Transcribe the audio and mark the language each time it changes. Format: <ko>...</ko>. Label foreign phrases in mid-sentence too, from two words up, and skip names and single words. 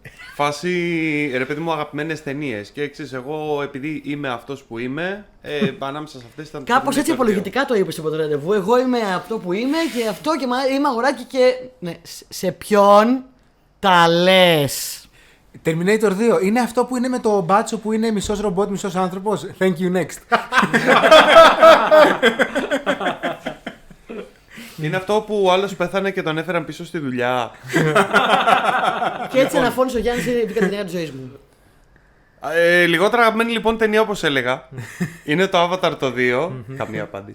<el>Φάση, ρε παιδί μου, αγαπημένες ταινίες. Και εξής, εγώ επειδή είμαι αυτός που είμαι, ανάμεσα σε αυτές ήταν. Κάπως έτσι απολογητικά το είπε στο πρώτο ραντεβού. Εγώ είμαι αυτό που είμαι και αυτό και είμαι αγοράκι και. Ναι, σε ποιον τα λες? Terminator 2 είναι αυτό που είναι με το μπάτσο που είναι μισός ρομπότ, μισός άνθρωπος.</el> <en>Thank you next.</en> <el>Είναι αυτό που ο άλλος πέθανε και τον έφεραν πίσω στη δουλειά. Και έτσι αναφώνησε ο Γιάννης, είναι η ταινία της ζωής μου. Λιγότερα αγαπημένη λοιπόν ταινία, όπως έλεγα, είναι το Avatar το 2. Καμία απάντηση.</el>